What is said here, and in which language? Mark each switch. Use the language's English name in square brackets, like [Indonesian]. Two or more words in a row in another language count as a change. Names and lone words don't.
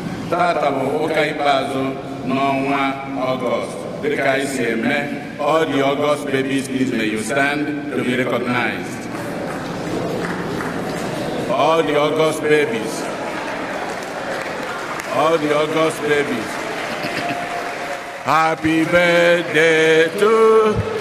[Igbo] Tata bụ ụka ikpeazụ n'ọnwa Ọgọst, dịka anyị si eme. [English] All the August babies, please may you stand to be recognized. All the August babies. All the August babies. Happy birthday to